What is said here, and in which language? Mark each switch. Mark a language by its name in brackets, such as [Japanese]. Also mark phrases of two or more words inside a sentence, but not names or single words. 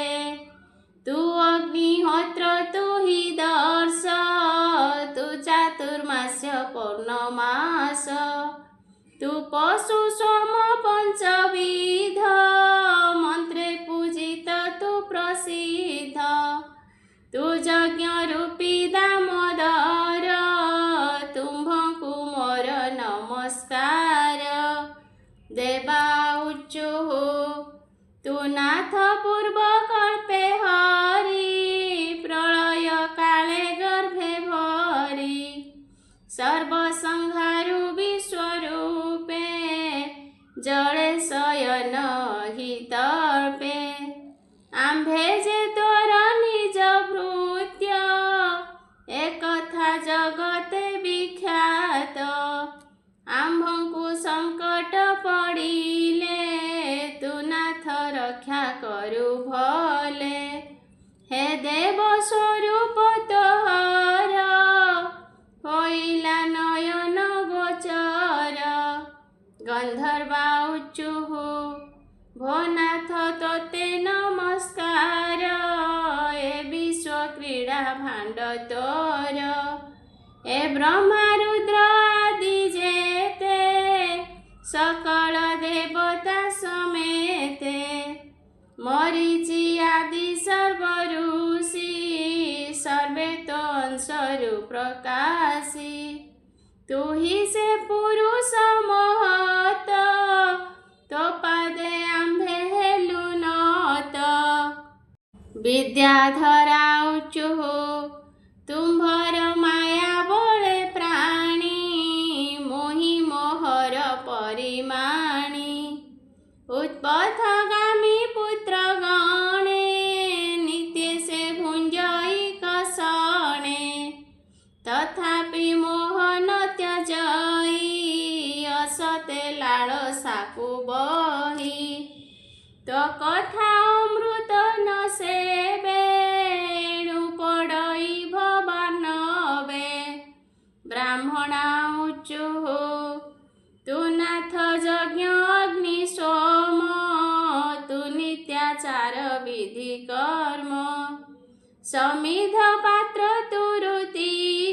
[Odia] ତୁ ଅଗ୍ନିହୋତ୍ର ତୁ ହି ଦର୍ଶ ତୁ ଚାତୁର୍ମାସ୍ୟ ପୌର୍ଣ୍ଣମାସ ତୁ ପଶୁ ସୋମ ପଞ୍ଚବିଧ ମନ୍ତ୍ରେ ପୂଜିତ ତୁ ପ୍ରସିଦ୍ଧ ତୁ ଯଜ୍ଞ ରୂପୀ ଦାମୋଦର ତୁମ୍ଭଙ୍କୁ ମୋର ନମସ୍କାର। [Sanskrit] ଦେବା ଉଚୁଃ [Odia] ତୁ ନାଥ ପୂର୍ବ କଳ୍ପେ ହରି ପ୍ରଳୟ କାଳେ ଗର୍ଭେ ଭରି ସର୍ବସଂହାରୁ ବିଶ୍ୱରୂପେ ଜଡ଼େ ଶୟନ ହି ତର୍ପେ ଆମ୍ଭେ ଜେ ତୋର ନିଜ ଭୃତ୍ୟ ଏକଥା ଜଗତେ ବିଖ୍ୟାତ ଆମ୍ଭଙ୍କୁ ସଙ୍କଟ ପଡ଼ିଲେ ତୁ ନାଥ ରକ୍ଷା କରୁ ଭଲେ ହେ ଦେବ ସ୍ୱରୂପ ତୋହର ହୋଇଲା ନୟନ ଗୋଚର। [Sanskrit] गंधर्वा उचुः [Odia] ଭୋନାଥ ତୋତେ ନମସ୍କାର ଏ ବିଶ୍ୱ କ୍ରୀଡ଼ା ଭାଣ୍ଡ ତୋର ଏ ବ୍ରହ୍ମା ରୁଦ୍ର ଆଦି ଜେତେ ସକଳ ଦେବତା ସମେତେ ମରୀଚି ଆଦି ସର୍ବ ଋଷି ସର୍ବେ ତୋ ଅଂଶରୁ ପ୍ରକାଶୀ ତୁ ହି ସେ ପୁରୁଷ ମହତ ତୋ ପାଦେ ଆମ୍ଭେ ହେଲୁ ନତ। [Sanskrit] विद्याधरा उचुः [Odia] ତୁମ୍ଭର ମାୟା ବଳେ ପ୍ରାଣୀ ମୋହି ମୋହର ପରିମାଣୀ ଉତ୍ପଥଗାମୀ ପୁତ୍ର ଗଣେ ନିତ୍ୟ ସେ ଭୁଞ୍ଜଇ କସଣେ ତଥାପି ମୋହନ ତ୍ୟଜଇ ଅସତେ ଲାଳସାକୁ ବହି ତୋ କଥା ଅମୃତ ନ ସେବେ ପଡ଼ଇ ଭବାନବେ। [Sanskrit] ब्राह्मणा उचुः [Odia] ତୁ ନାଥ ଯଜ୍ଞ ଅଗ୍ନି ସୋମ ତୁ ନିତ୍ୟାଚାର ବିଧି କର୍ମ ସମିଧ ପାତ୍ର ତୁ ଋତି